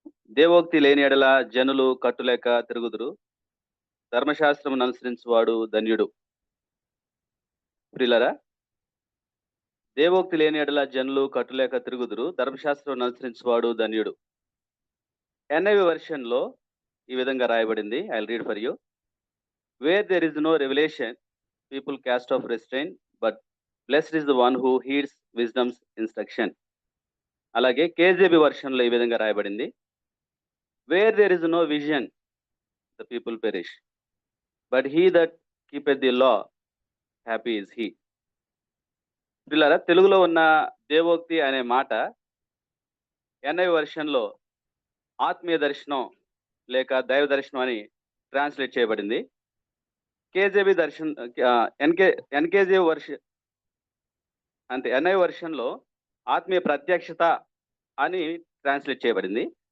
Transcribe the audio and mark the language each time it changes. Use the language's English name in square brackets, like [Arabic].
[Telugu] దేవోక్తి లేని ఎడల జనులు కట్టులేక తిరుగుదురు, ధర్మశాస్త్రమును అనుసరించువాడు ధన్యుడు. ప్రియులారా, దేవోక్తి లేని ఎడల జనులు కట్టులేక తిరుగుదురు, ధర్మశాస్త్రమును అనుసరించువాడు ధన్యుడు. NIV వెర్షన్ లో ఈ విధంగా రాయబడింది. [English] I will read for you. Where there is no revelation, people cast off restraint, but blessed is the one who heeds wisdom's instruction. [Telugu] అలాగే KJV వెర్షన్ లో ఈ విధంగా రాయబడింది. [English] Where there is no vision, the people perish, but he that keepeth the law, happy is he. [Telugu] పిల్లరా, తెలుగులో ఉన్న దేవోక్తి అనే మాట NIV వెర్షన్ లో ఆత్మీయ దర్శనం లేక దైవ దర్శనం అని ట్రాన్స్లేట్ చేయబడింది. KJV దర్శన్ NKJV వర్షన్ అంటే NIV వెర్షన్ లో ఆత్మీయ ప్రత్యక్షత అని ట్రాన్స్లేట్ చేయబడింది.